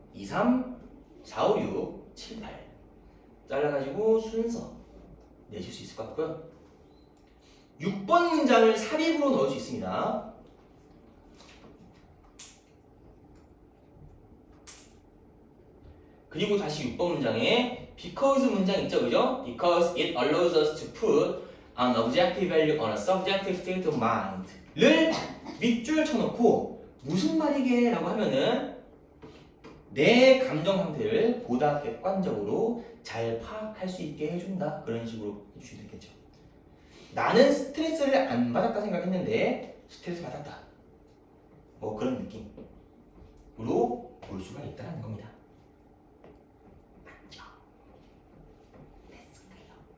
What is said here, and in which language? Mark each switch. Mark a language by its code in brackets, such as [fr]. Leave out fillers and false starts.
[ko] 2, 3, 4, 5, 6, 7, 8 잘라가지고 순서 내실 수 있을 것 같고요. 6번 문장을 삽입으로 넣을 수 있습니다. 그리고 다시 6번 문장에 because 문장 있죠, 그죠? [en] Because it allows us to put an objective value on a subjective state of mind를 [ko] 밑줄 쳐놓고 무슨 말이게? 라고 하면은 내 감정 상태를 보다 객관적으로 잘 파악할 수 있게 해준다. 그런 식으로 해주시면 되겠죠. 나는 스트레스를 안 받았다 생각했는데 스트레스 받았다. 뭐 그런 느낌으로 볼 수가 있다는 겁니다. 맞죠? 됐을까요?